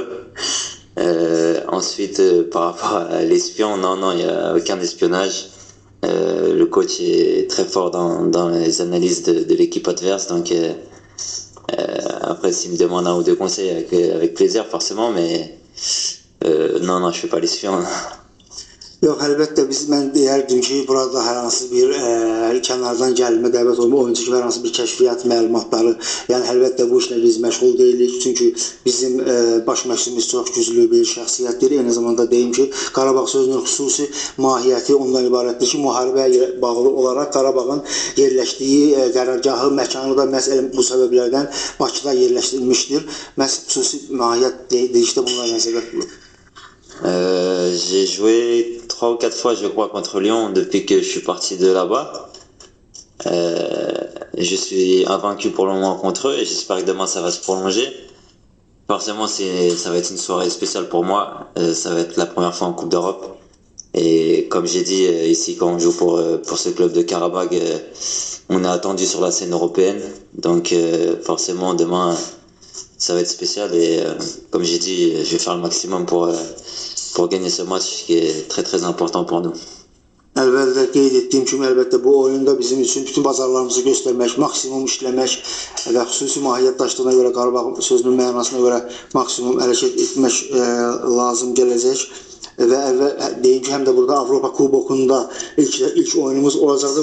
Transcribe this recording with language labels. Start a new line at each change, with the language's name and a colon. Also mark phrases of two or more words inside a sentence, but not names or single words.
French: Ensuite, par rapport à l'espion, non, il n'y a aucun espionnage. Le coach est très fort dans les analyses de l'équipe adverse, donc après s'il me demande un ou deux conseils avec plaisir forcément, mais non, je fais pas l'espion.
Azerbaijani: Yox, əlbəttə mən deyərdim ki, burada hər hansı bir kənardan gəlmə, dəvət olma, oyuncu kimi hər hansı bir kəşfiyyat məlumatları, yəni əlbəttə bu işlə biz məşğul deyilik, çünki bizim baş məşqçimiz çox güclü bir şəxsiyyətdir. Eyni zamanda deyim ki, Qarabağ sözünün xüsusi mahiyyəti ondan ibarətdir ki, müharibəyə bağlı olaraq Qarabağın yerləşdiyi qərargahı, məkanı da məhz bu səbəblərdən Bakıda yerləşdirilmişdir. Məhz xüsusi mahiyyət dedikdə bunlar nəzərdə tutulur.
French: J'ai joué 3 ou 4 fois, je crois, contre Lyon depuis que je suis parti de là-bas. Je suis invaincu pour le moment contre eux et j'espère que demain ça va se prolonger. Forcément, ça va être une soirée spéciale pour moi. Ça va être la première fois en Coupe d'Europe. Et comme j'ai dit, ici, quand on joue pour ce club de Karabakh, on est attendu sur la scène européenne. Donc forcément, demain, ça va être spécial. Et comme j'ai dit, je vais faire le maximum pour gagner ce match qui est très très important pour nous.
Azerbaijani: Əlbəttə qeyd etdiyim kimi, əlbəttə bu oyunda bizim üçün bütün bazarlarımızı göstərmək, maksimum işləmək və xüsusi mahiyyət daşıdığına görə, Qarabağ sözünün mənasına görə maksimum hərəkət etmək lazım gələcək. Və deyim ki, həm də burada Avropa Kubokunda ilk oyunumuz olacaqdır.